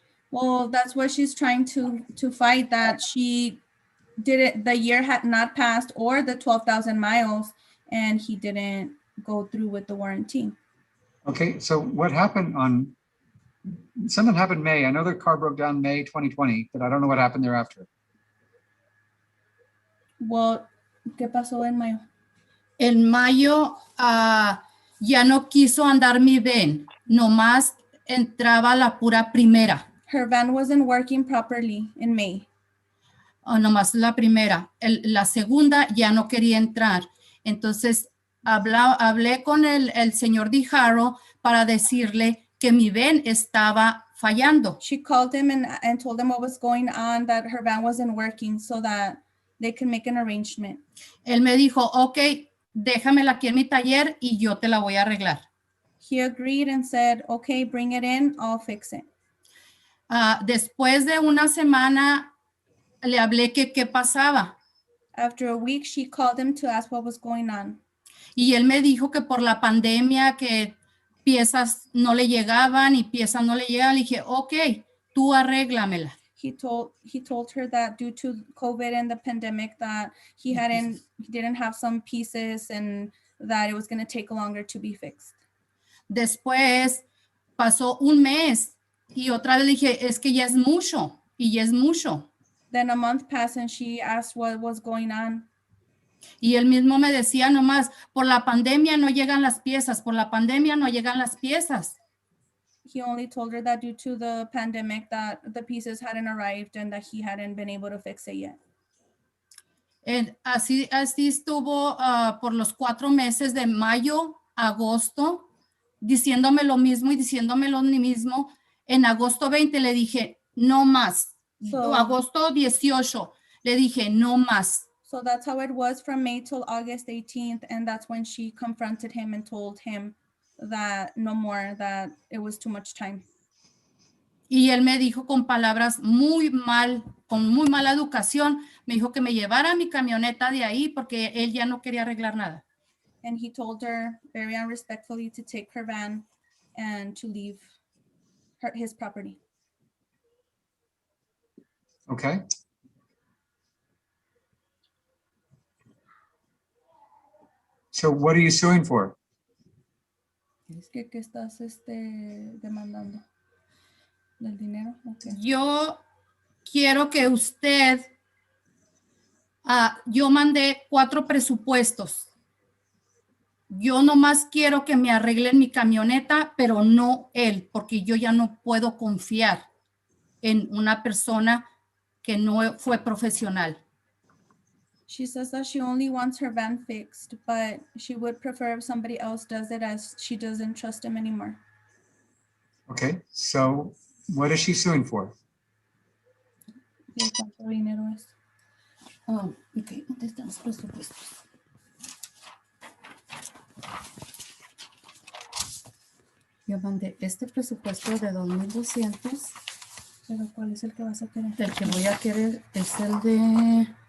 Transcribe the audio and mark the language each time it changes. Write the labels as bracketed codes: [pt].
[en] Well, that's what she's trying to fight, that the year had not passed or the 12,000 miles, and he didn't go through with the warranty. Okay, so what happened something happened May. I know their car broke down May 2020, but I don't know what happened thereafter. [es] Well, ¿qué pasó en mayo? En mayo ya no quiso andar mi ven, nomás entraba la pura primera, [en] Her van wasn't working properly in May. [es] o nomás la primera. La segunda ya no quería entrar. Entonces hablé con el señor Dijaro para decirle que mi ven estaba fallando. [en] She called him and told him what was going on, that her van wasn't working, so that they can make an arrangement. [es] Él me dijo, ok, déjamela aquí en mi taller y yo te la voy a arreglar. [en] He agreed and said, okay, bring it in, I'll fix it. [es] Después de una semana le hablé que qué pasaba [en] After a week, she called him to ask what was going on. [es] y él me dijo que por la pandemia que piezas no le llegaban y piezas no le llegaban. Le dije, ok, tú arréglamela. [en] He told her that due to COVID and the pandemic that he didn't have some pieces and that it was going to take longer to be fixed. [es] Después pasó un mes y otra vez le dije, es que ya es mucho y ya es mucho. [en] Then a month passed and she asked what was going on. [es] Y él mismo me decía nomás, por la pandemia no llegan las piezas, por la pandemia no llegan las piezas. [en] He only told her that due to the pandemic that the pieces hadn't arrived and that he hadn't been able to fix it yet. [es] Así estuvo por los 4 meses de mayo, agosto, diciéndome lo mismo y diciéndome lo mismo. En agosto 20 le dije, no más. [en] So- [es] Agosto 18 le dije, no más. [en] So that's how it was from May till August 18th. And that's when she confronted him and told him that no more, that it was too much time. [es] Y él me dijo con palabras con muy mala educación, me dijo que me llevara mi camioneta de ahí porque él ya no quería arreglar nada. [en] And he told her very unrespectfully to take her van and to leave his property. Okay. So what are you suing for? [es] ¿Qué estás demandando? ¿Del dinero? Okay. Yo quiero que usted, yo mandé 4 presupuestos. Yo nomás quiero que me arreglen mi camioneta, pero no él, porque yo ya no puedo confiar en una persona que no fue profesional. [en] She says that she only wants her van fixed, but she would prefer if somebody else does it, as she doesn't trust him anymore. Okay, so what is she suing for? [es] ¿Y cuánto dinero es? Ok, ¿dónde están los presupuestos? Yo mandé este presupuesto de 2,200. ¿Pero cuál es el que vas a querer? El que voy a querer es el de...